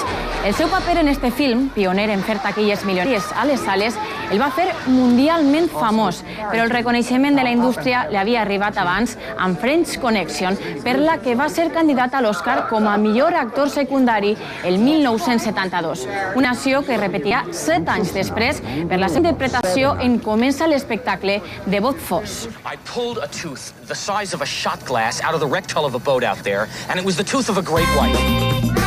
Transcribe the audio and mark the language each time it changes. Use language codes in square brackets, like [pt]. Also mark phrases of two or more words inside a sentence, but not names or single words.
[ca] El seu paper en este film, pioner en fer taquilles milionàries a les sales, el va fer mundialment famós, però el reconeixement de la indústria li havia arribat abans amb French Connection, per la que va ser candidat a l'Oscar com a millor actor secundari el 1972. Una acció que repetirà 7 anys després per la seva interpretació en Comença l'espectacle de Bob Fosse. [en] I pulled a tooth the size of a shot glass out of the wrecked hull of a boat out there, and it was the tooth of a great white.